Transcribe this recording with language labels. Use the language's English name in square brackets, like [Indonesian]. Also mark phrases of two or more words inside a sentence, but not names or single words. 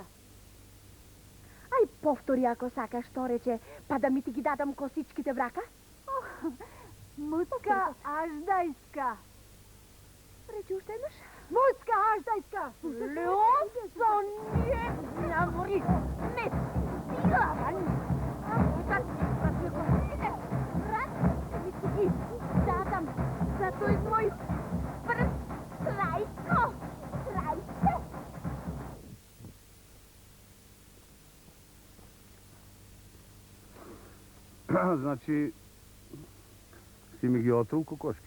[Macedonian] Ај, повтори ако сакаш, што рече, па да ми ти ги дадам косичките врака? Муцка аждајска. Речи уште еднаш. Муцка аждајска. Лјосо, не, намори, не, стига. Сад ми kosите врака, ми ти ги дадам за тој мој прст, Трајко, Трајко. Значи, си ми ги отрул кокошките?